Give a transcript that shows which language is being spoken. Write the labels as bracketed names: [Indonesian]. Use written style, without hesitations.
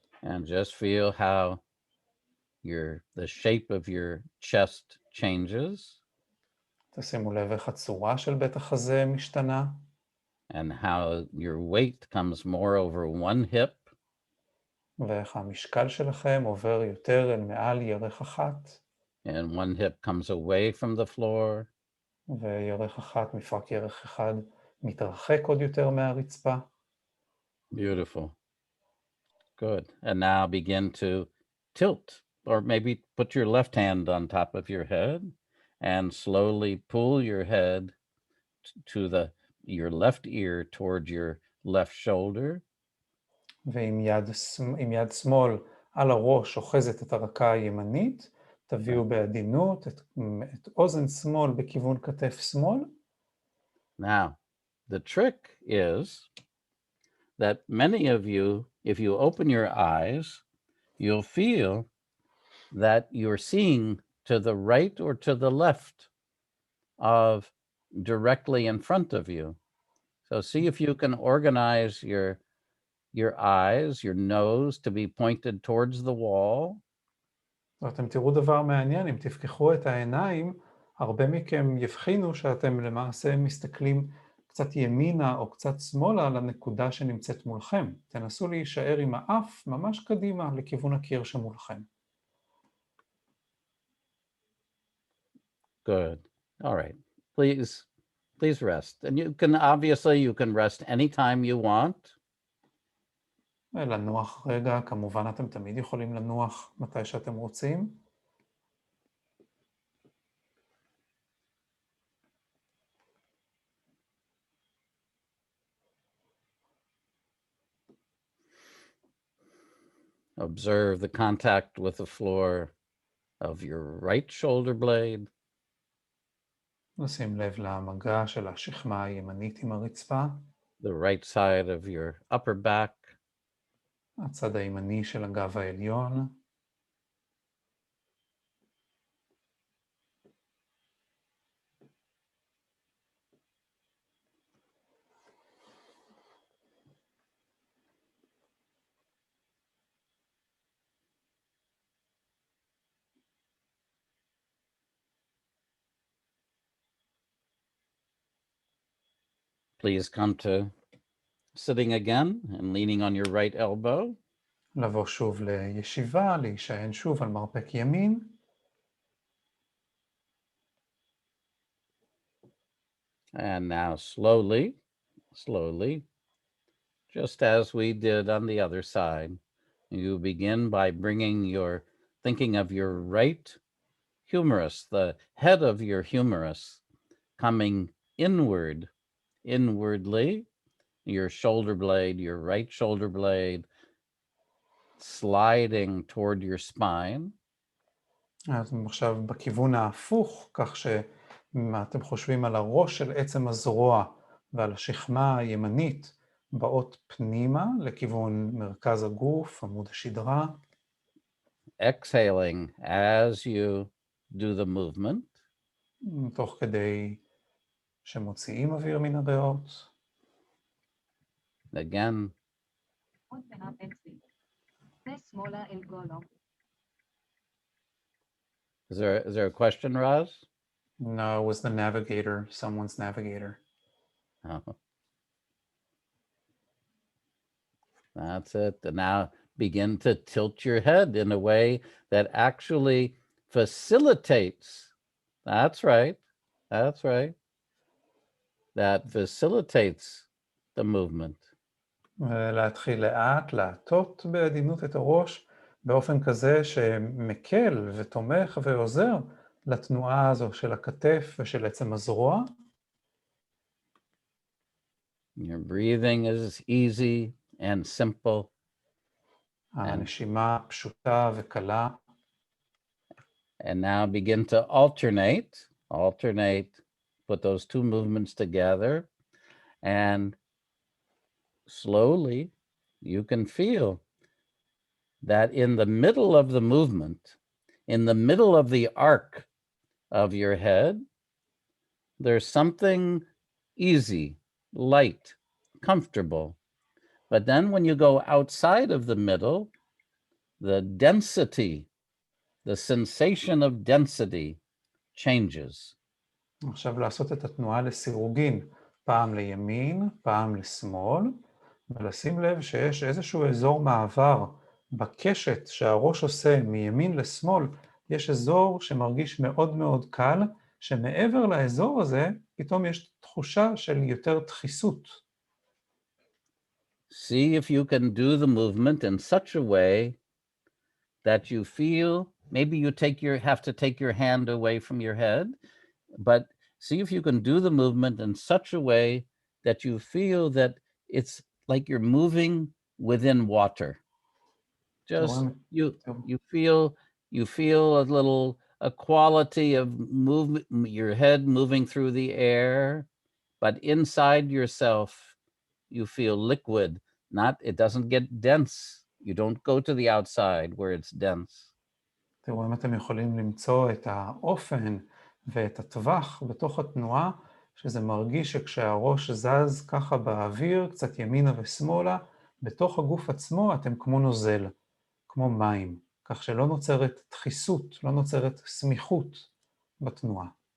[English] And just feel how the shape of your chest changes. [Hebrew] תשימו לב איך הצורה של בית החזה משתנה. [English] And how your weight comes more over one hip. [Hebrew] ואיך המשקל שלכם עובר יותר אל מעל ירך אחת. [English] And one hip comes away from the floor. [Hebrew] וירך אחת, מפרק ירך אחד, מתרחק עוד יותר מהרצפה. [English] Beautiful. Good. And now begin to tilt, or maybe put your left hand on top of your head and slowly pull your head to your left ear toward your left shoulder. [Hebrew] ועם יד שמאל על הראש אוחזת את הרקה הימנית, תביאו בעדינות את אוזן שמאל בכיוון כתף שמאל. [English] Now, the trick is that many of you, if you open your eyes, you'll feel that you're seeing to the right or to the left of directly in front of you. So see if you can organize your eyes, your nose to be pointed towards the wall. [Hebrew] ואתם תראו דבר מעניין, אם תפקחו את העיניים, הרבה מכם יבחינו שאתם למעשה מסתכלים קצת ימינה או קצת שמאלה לנקודה שנמצאת מולכם. תנסו להישאר עם האף ממש קדימה לכיוון הקיר שמולכם. [English] Good. All right. Please rest. And you can rest anytime you want. [Hebrew] לנוח רגע, כמובן אתם תמיד יכולים לנוח מתי שאתם רוצים. [English] Observe the contact with the floor of your right shoulder blade. [Hebrew] נשים לב למגע של השכמה הימנית עם הרצפה. [English] The right side of your upper back. [Hebrew] הצד הימני של הגב העליון. [English] Please come to sitting again and leaning on your right elbow. [Hebrew] לבוא שוב לישיבה, להישען שוב על מרפק ימין. [English] And now slowly, just as we did on the other side, you begin by thinking of your right humerus, the head of your humerus, coming inwardly, your shoulder blade, your right shoulder blade, sliding toward your spine. [Hebrew] אז עכשיו בכיוון ההפוך, כך שאתם חושבים על הראש של עצם הזרוע ועל השכמה הימנית, באות פנימה לכיוון מרכז הגוף, עמוד השדרה. [English] Exhaling as you do the movement. [Hebrew] תוך כדי שמוציאים אוויר מן הריאות. [English] Again. Is there a question, Raz? No, it was the navigator, someone's navigator. Oh. That's it. And now begin to tilt your head in a way that actually facilitates. That's right. That facilitates the movement. [Hebrew] ולהתחיל לאט, להטות בעדינות את הראש, באופן כזה שמקל ותומך ועוזר לתנועה הזו של הכתף ושל עצם הזרוע. [English] Your breathing is easy and simple. [Hebrew] הנשימה פשוטה וקלה. [English] And now begin to alternate, put those two movements together, and slowly you can feel that in the middle of the movement, in the middle of the arc of your head, there's something easy, light, comfortable. But then when you go outside of the middle, the density, the sensation of density changes. [Hebrew] עכשיו לעשות את התנועה לסירוגין, פעם לימין, פעם לשמאל, ולשים לב שיש איזשהו אזור מעבר בקשת שהראש עושה מימין לשמאל, יש אזור שמרגיש מאוד מאוד קל, שמעבר לאזור הזה פתאום יש תחושה של יותר דחיסות. [English] See if you can do the movement in such a way that you feel, maybe you have to take your hand away from your head, but see if you can do the movement in such a way that you feel that it's like you're moving within water. Just you feel a quality of movement, your head moving through the air, but inside yourself you feel liquid. It doesn't get dense. You don't go to the outside where it's dense. [Hebrew] תראו אם אתם יכולים למצוא את האופן ואת הטווח בתוך התנועה, שזה מרגיש שכשהראש זז ככה באוויר, קצת ימינה ושמאלה, בתוך הגוף עצמו אתם כמו נוזל, כמו מים, כך שלא נוצרת דחיסות, לא נוצרת סמיכות בתנועה.